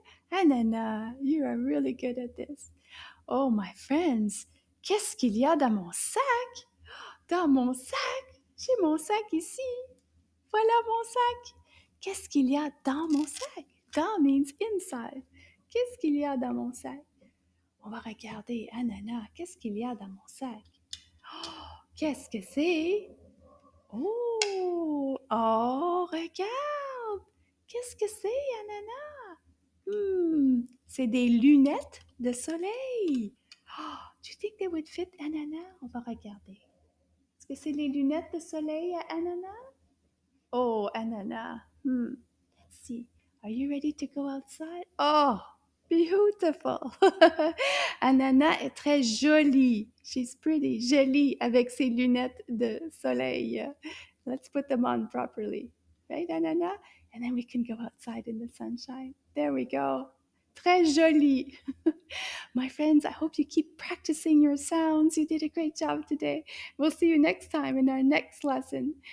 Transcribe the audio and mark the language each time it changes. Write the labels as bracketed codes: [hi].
[en] Ananas, you are really good at this. Oh, my friends, [fr] qu'est-ce qu'il y a dans mon sac? Dans mon sac? J'ai mon sac ici. Voilà mon sac. Qu'est-ce qu'il y a dans mon sac? [en] Dans means inside. [fr] Qu'est-ce qu'il y a dans mon sac? On va regarder, Ananas, qu'est-ce qu'il y a dans mon sac? Oh, qu'est-ce que c'est? Oh, oh, regarde! Qu'est-ce que c'est, Ananas? C'est des lunettes de soleil. [en] Oh, do you think they would fit Ananas? [fr] On va regarder. Est-ce que c'est les lunettes de soleil à Ananas? [en] Oh, Ananas. Let's see. Are you ready to go outside? [fr] Oh, beautiful. Ananas est très jolie. [en] She's pretty, [fr] jolie avec ses lunettes de soleil. [en] Let's put them on properly. Right, Ananas? And then we can go outside in the sunshine. There we go. [fr] Très jolie. [en] My friends, I hope you keep practicing your sounds. You did a great job today. We'll see you next time in our next lesson.